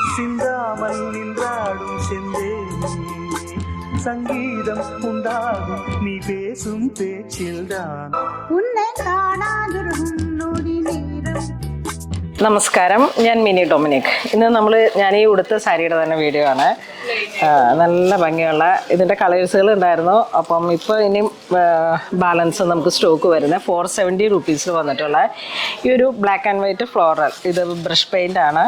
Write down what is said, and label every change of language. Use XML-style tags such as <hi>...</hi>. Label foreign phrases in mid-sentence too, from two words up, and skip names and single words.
<ta>சிந்தாமல் நின்றாடும் செந்தேனே சங்கீதம் உண்டாகும் நீ பேசும் பேச்சில்தான் உன்னை காணாதிருக்கும் நொடி நேரம்.</ta> <ml>നമസ്കാരം, ഞാൻ മിനി ഡൊമിനിക്. ഇന്ന് ഞാൻ ഈ ഉടുത്ത സാരിയുടെ തന്നെ വീഡിയോ ആണ്. നല്ല ഭംഗിയുള്ള ഇതിൻ്റെ കളേഴ്സുകൾ ഉണ്ടായിരുന്നു. അപ്പം ഇപ്പോൾ ഇനിയും ബാലൻസ് നമുക്ക് സ്റ്റോക്ക് വരുന്നത് 470 റുപ്പീസിൽ വന്നിട്ടുള്ള ഈ ഒരു</ml> <en>black and white floral,</en> <ml>ഇത്</ml> <en>brush paint</en> <ml>ആണ്.</ml>